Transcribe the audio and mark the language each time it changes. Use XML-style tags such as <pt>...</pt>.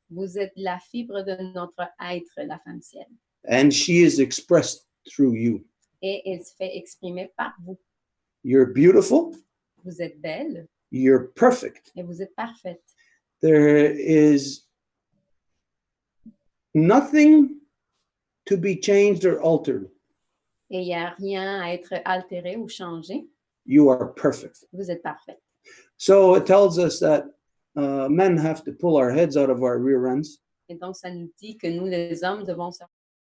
<fr>Vous êtes la fibre de notre être, la femme ciel.</fr> <en>And she is expressed through you.</en> <fr>Et elle se fait exprimer par vous.</fr> <en>You're beautiful.</en> <fr>Vous êtes belle.</fr> <en>You're perfect.</en> <fr>Et vous êtes parfaite.</fr> <en>There is nothing to be changed or altered.</en> <fr>Et il n'y a rien à être altéré ou changé.</fr> <en>You are perfect.</en> <fr>Vous êtes parfaite.</fr> <en>So it tells us that men have to pull our heads out of our rear ends.</en> <fr>Et donc, ça nous dit que nous, les hommes, devons sortir</fr>